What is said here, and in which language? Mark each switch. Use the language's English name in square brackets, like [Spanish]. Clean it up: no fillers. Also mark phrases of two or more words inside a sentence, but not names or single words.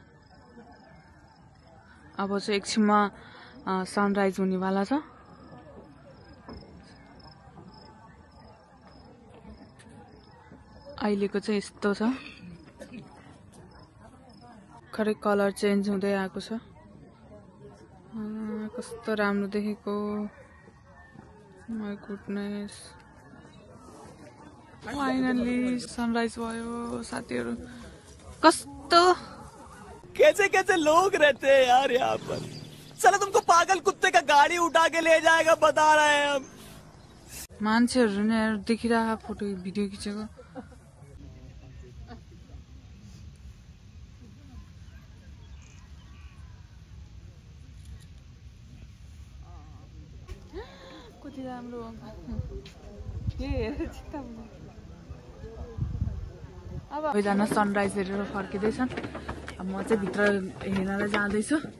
[Nepali] अब चाहिँ एकछिनमा सनराइज हुनेवाला छ अहिलेको चाहिँ यस्तो छ खरै [English] color change [Nepali] हुँदै आएको छ कस्तो राम्रो देखेको [English] my goodness finally sunrise [Nepali] भयो साथीहरु कस्तो [Hindi] कैसे कैसे लोग रहते हैं यार यहाँ पर साला तुमको पागल कुत्ते का गाड़ी उठा के ले जाएगा बता रहे हैं हम [Nepali] मान्छेहरु ने देखिरहेको फोटो भिडियो खिचेको कति राम्रो अब सबैजना सनराइज हेरेर फर्किँदैछन् अब म चाहिँ भित्र हेर्नलाई जाँदैछु